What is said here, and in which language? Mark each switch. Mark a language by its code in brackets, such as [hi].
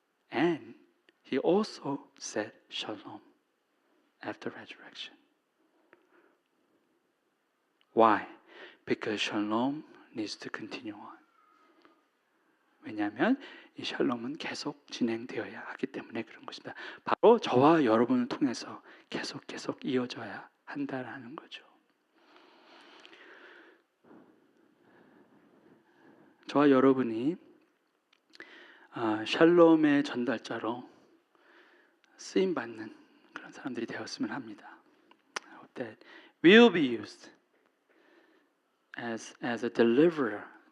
[en] And He also said shalom after resurrection. Why? Because shalom needs to continue on. [ko] 왜냐하면 이 샬롬은 계속 진행되어야 하기 때문에 그런 것입니다. 바로 저와 여러분을 통해서 계속 이어져야 한다라는 거죠. 저와 여러분이 샬롬의 전달자로 쓰임받는 그런 사람들이 되었으면 합니다. [en] I hope that we will be used as a deliverer